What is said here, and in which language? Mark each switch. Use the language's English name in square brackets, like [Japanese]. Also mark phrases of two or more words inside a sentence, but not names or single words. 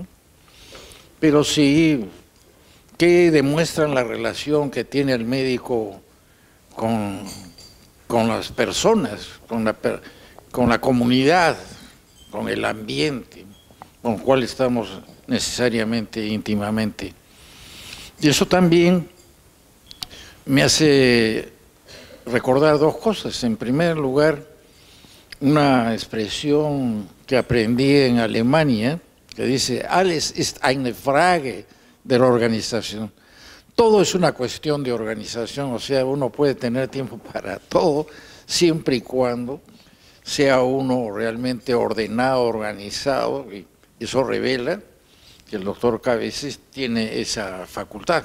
[Spanish] Pero sí que demuestran la relación que tiene el médico con las personas, con la comunidad, con el ambiente, con el cual estamos necesariamente, íntimamente. Y eso también me hace recordar dos cosas. En primer lugar, una expresión que aprendí en Alemania, que dice, [German] alles ist eine Frage der Organisation. [Spanish] Todo es una cuestión de organización, o sea, uno puede tener tiempo para todo, siempre y cuando sea uno realmente ordenado, organizado, y eso revela que el doctor Cabezas tiene esa facultad.